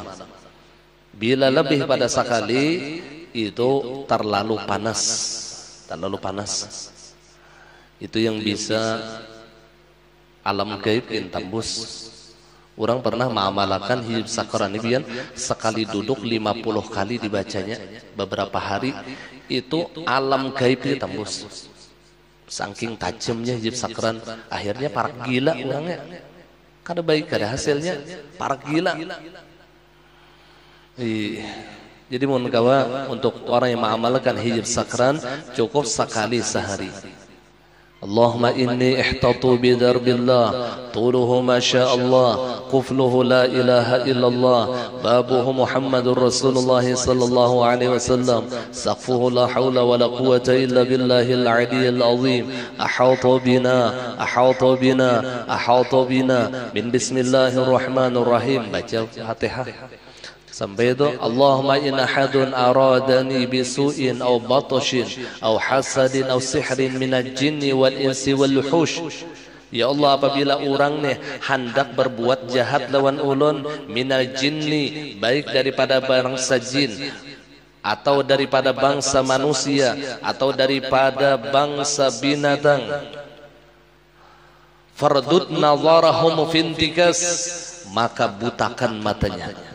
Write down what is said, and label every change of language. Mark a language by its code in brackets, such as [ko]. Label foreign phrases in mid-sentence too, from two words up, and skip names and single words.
[id] Bila lebih pada sekali itu terlalu panas, itu yang bisa alam gaib yang tembus. Orang pernah mengamalkan hizib sakran ini sekali duduk 50 kali dibacanya beberapa hari, itu alam gaib ditembus. Saking tajamnya hizib sakran, akhirnya parak gila orangnya. [bjn] Kada baik, kada hasilnya, parak gila. Jadi mohon kawa untuk orang yang mengamalkan hizib sakran cukup sekali sehari. [ar] اللهم إني احتطت بدار الله طوله ما شاء الله قفله لا إله إلا الله بابه محمد رسول الله صلى الله عليه وسلم سقفه لا حول ولا قوة إلا بالله العلي العظيم أحاط بنا من بسم الله الرحمن الرحيم. [id] Baca Fatihah sampai itu [ar] اللهم إن أحد أرادني بسوء أو بطش أو حسد أو سحر من الجن والإنس والوحوش. يا الله, [bjn] apabila orang nih hendak berbuat jahat lawan ulun [ar] من الجن, [bjn] baik daripada bangsa jin atau daripada bangsa manusia atau daripada bangsa binatang, [ar] فاردد نظرهم في انتكاس, [bjn] maka butakan matanya.